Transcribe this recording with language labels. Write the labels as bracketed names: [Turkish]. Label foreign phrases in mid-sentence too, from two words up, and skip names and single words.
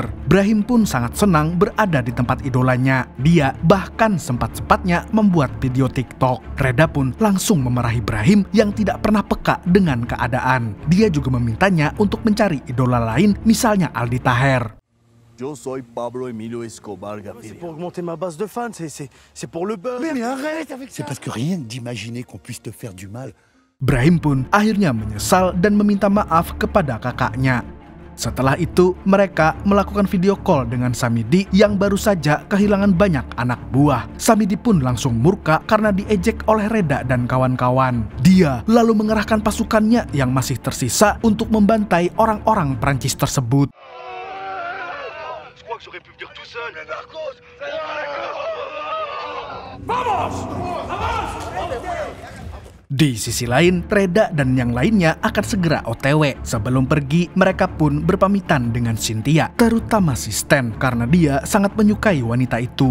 [Indonesian] Brahim pun sangat senang berada di tempat idolanya. Dia bahkan sempat-sempatnya membuat video TikTok. Reda pun langsung memarahi Brahim yang tidak pernah peka dengan keadaan. Dia juga memintanya untuk mencari idola lain, misalnya Aldi Taher. [Spanish] Yo soy Pablo Emilio Escobar [French] C'est [Indonesian] Gaviria. [French] pour augmenter ma base de fans, c'est pour le buzz. Mais arrête avec ça. C'est parce que rien d'imaginer qu'on puisse te faire du mal. [Indonesian] Brahim pun akhirnya menyesal dan meminta maaf kepada kakaknya. Setelah itu, mereka melakukan video call dengan Samidi yang baru saja kehilangan banyak anak buah. Samidi pun langsung murka karena diejek oleh Reda dan kawan-kawan. Dia lalu mengerahkan pasukannya yang masih tersisa untuk membantai orang-orang Prancis tersebut. [French] Je crois que j'aurais pu venir tout seul. [Indonesian] Di sisi lain, Reda dan yang lainnya akan segera OTW. Sebelum pergi, mereka pun berpamitan dengan Cynthia, terutama si Stan, karena dia sangat menyukai wanita itu.